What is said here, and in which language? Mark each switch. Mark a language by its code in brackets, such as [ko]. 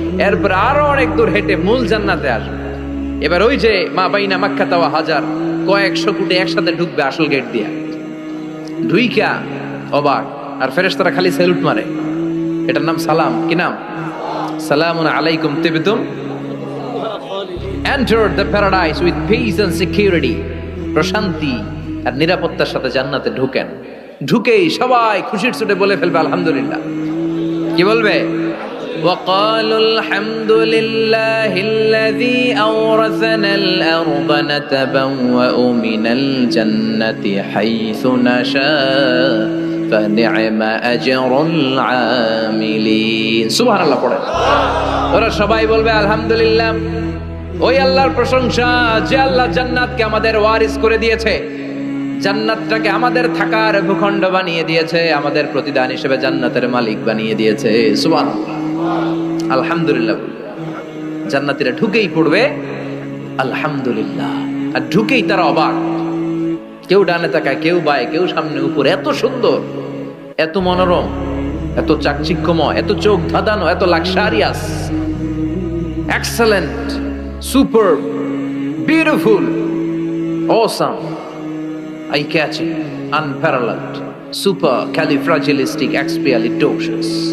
[bn] এরপর আরো অনেক দূর হেঁটে মূল জান্নাতে আসবে। এবার ওই যে মা বাইনা মাক্কা তাওয়া হাজার, কয়েকশো কোটি একসাথে ঢুকবে আসল গেট দিয়া, ঢুইকা অবাক, আর ফেরেশতারা খালি স্যালুট মারে। এটার নাম সালাম। কি নাম? [ar] সালামুন আলাইকুম তিবতুম, [en] enter the paradise with peace and security, [bn] প্রশান্তি আর নিরাপত্তার সাথে জান্নাতে ঢুকেন। ঢুকেই সবাই খুশির চোটে বলে ফেলবে আলহামদুলিল্লাহ। কি বলবে? [ar] وقالوا الحمد لله الذي أورثنا الأرض نتبوأ من الجنة حيث نشاء فنعم أجر العاملين। [bn] সুবহান আল্লাহ পড়ে ওরা সবাই বলবে আলহামদুলিল্লাহ, ওই আল্লাহর প্রশংসা যে আল্লাহ জান্নাতকে আমাদের ওয়ারিস করে দিয়েছে, জান্নাতটাকে আমাদের থাকার ভূখণ্ড বানিয়ে দিয়েছে, আমাদের প্রতিদান হিসেবে জান্নাতের মালিক বানিয়ে দিয়েছে। সুবহানাল্লাহ, আলহামদুলিল্লাহ। জান্নাতীরা ঢুকেই পড়বে আলহামদুলিল্লাহ, আর ঢুকেই তারা অবাক, কেউ ডানে তাকায়, কেউ বায়ে, কেউ সামনে উপরে, এত সুন্দর, এত মনোরম, এত চাকচিক্যময়, এত চোখ ধাঁধানো, এত [en] Luxurious, excellent, super, beautiful, awesome, eye catching, unparalleled, supercalifragilisticexpialidocious.